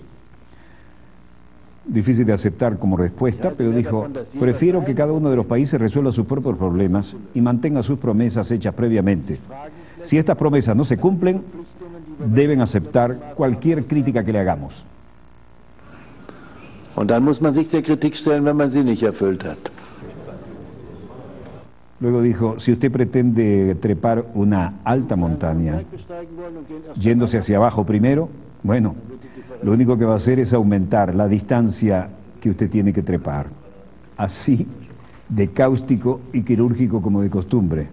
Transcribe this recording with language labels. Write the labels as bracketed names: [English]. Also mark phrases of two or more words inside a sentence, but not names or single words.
[Spanish] Difícil de aceptar como respuesta, pero dijo: prefiero que cada uno de los países resuelva sus propios problemas y mantenga sus promesas hechas previamente. Si estas promesas no se cumplen, deben aceptar cualquier crítica que le hagamos. [German] Und dann muss man sich der Kritik stellen, wenn man sie nicht erfüllt hat. [Spanish] Luego dijo, si usted pretende trepar una alta montaña, yéndose hacia abajo primero, bueno, lo único que va a hacer es aumentar la distancia que usted tiene que trepar. Así de cáustico y quirúrgico como de costumbre.